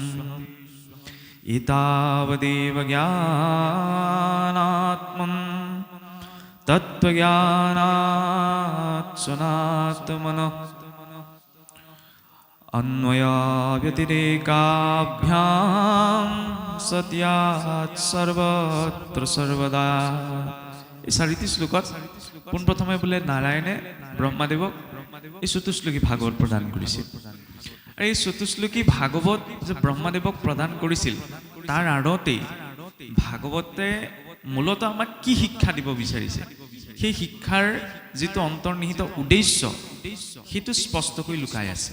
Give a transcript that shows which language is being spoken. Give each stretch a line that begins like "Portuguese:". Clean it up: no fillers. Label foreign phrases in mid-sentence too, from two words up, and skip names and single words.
Sanskrit: एतावदेव ज्ञानात्मं तत्त्वज्ञानात् सनात्मनः अन्वयाव्यतिरेकाभ्यां सत्यात् सर्वत्र सर्वदा।
Assamese: এই 4টি শ্লোকত পোনপ্ৰথমে বোলে নাৰায়ণে ব্ৰহ্মাদেৱক এই চতুশ্লোকী ভাগৱত প্ৰদান কৰিছিল। আৰু এই চতুশ্লোকী ভাগৱত যে ব্ৰহ্মাদেৱক প্ৰদান কৰিছিল তাৰ আঁৰতেই ভাগৱতে মূলতঃ আমাক কি শিক্ষা দিব বিচাৰিছে, সেই শিক্ষাৰ যিটো অন্তৰ্নিহিত উদ্দেশ্য সেইটো স্পষ্টকৈ লুকাই আছে।